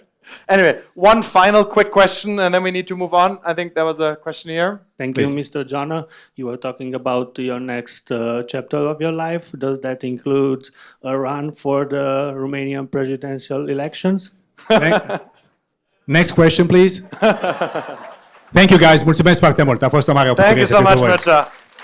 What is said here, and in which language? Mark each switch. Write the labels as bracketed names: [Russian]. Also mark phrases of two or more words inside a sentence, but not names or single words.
[English] Anyway, one final quick question, and then we need to move on. I think there was a question here. Thank Please. you, Mr. Jana. You were talking about your next chapter of your life. Does that include a run for the Romanian presidential elections? Next question, please. Thank you, guys. [Romanian] Mulțumesc foarte mult. A fost o mare [English] Thank you so much, Mircea.